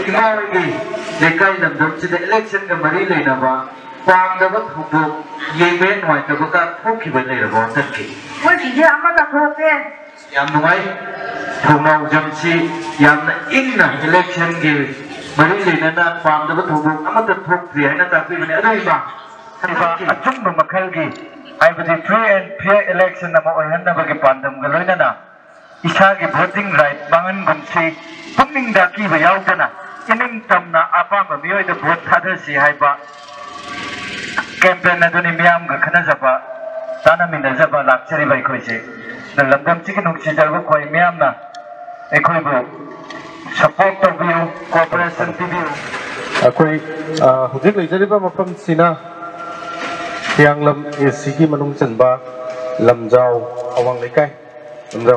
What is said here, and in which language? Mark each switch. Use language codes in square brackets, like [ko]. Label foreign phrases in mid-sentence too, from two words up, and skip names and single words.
[mni] इमावगी लेकाई लमदम सिद इलेक्शन गा मरी लेनाबा पांगदब थुबो येमेन होय तबका थोखिबा लेरबो तक्की मोय बिजे अमा का थोपे याम नुगाई थौनाव जमसी यामना इंगना इलेक्शन गे मरी लेना पामदब थौबो अमत थोक्त्रि हाइना तापिबने अदाइबा अचुंब मखलगी आइबदि [en] free and fair election [mni] अमा ओइहन्नबगे पांदम ग लोइनना इसागी [en] voting right [mni] बांगन गुमसी पुनिंग दा कीबा यावदना इनिंग तमना अपाम मियोइद भोट थादसी हाइबा कैंपेन अदुनि मियाम ग खनजबा तानामिनजबा लाक्चरिबा इखोइसे लमदम चिकन नुक्सिजरबो कोइ मियामना एखोइबो सपोर्ट तबियो कोऑपरेशन पिबियो अखोइ हुजिक लेजरिबा मफम सिना हियांगलम एसी की मनुंग चनबा लमजाव अवांग लेकाय लमजाव